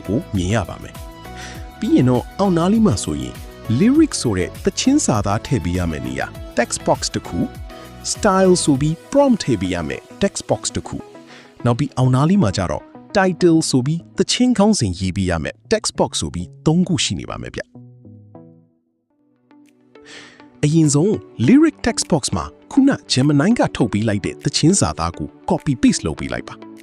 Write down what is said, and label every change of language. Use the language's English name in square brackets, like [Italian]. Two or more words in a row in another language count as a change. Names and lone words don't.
[Burmese] ကိုမြင်ရပါမယ်ပြီးရင်တော့အောက်နားလေးမှာဆိုရင် lyric ဆိုတဲ့သချင်းစာသားထည့်ပေးရမယ့်နေရာ [English] text box [Burmese] တစ်ခု style ဆိုပြီး prompt ထည့်ပေးရမယ့် [English] text box [Burmese] တစ်ခုနောက်ပြီးအောက်နားလေးမှာကျတော့ title ဆိုပြီးသချင်းခေါင်းစဉ်ရေးပေးရမယ့် [English] text box [Burmese] ဆိုပြီး၃ခုရှိနေပါမယ်ဗျအရင်ဆုံး [English] lyric text box [Burmese] မှာခုန Gemini ကထုတ်ပေးလိုက်တဲ့သချင်းစာသားကို [English] copy paste [Burmese] လုပ်ပေးလိုက်ပါ